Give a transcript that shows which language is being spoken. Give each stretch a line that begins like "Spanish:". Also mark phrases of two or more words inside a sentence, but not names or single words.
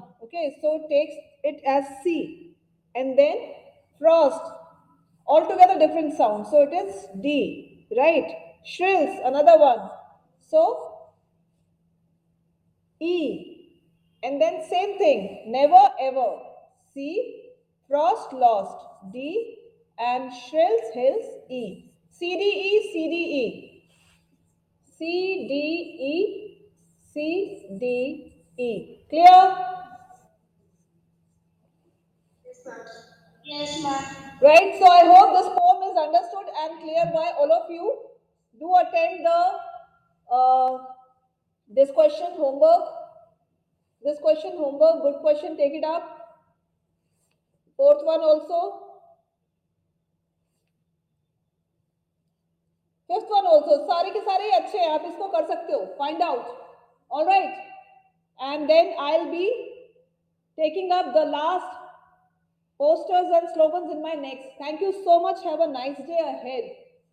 English: Okay, so takes it as C and then frost, altogether different sound. So it is D, right? Shrills, another one. So E. And then same thing, never ever. C, frost lost. D, and shrills hills E. C D E C D E. C D E C D E. Clear? Yes, ma'am. Right? So I hope this poem is understood and clear by all of you. Do attend the this question homework. This question homework, good question, take it up. Fourth one also. fifth one also
Hindi: सारे के सारे ही अच्छे हैं आप इसको कर सकते हो
English: find out alright and then I will be taking up the last posters and slogans in my next. Thank you so much. Have a nice day ahead.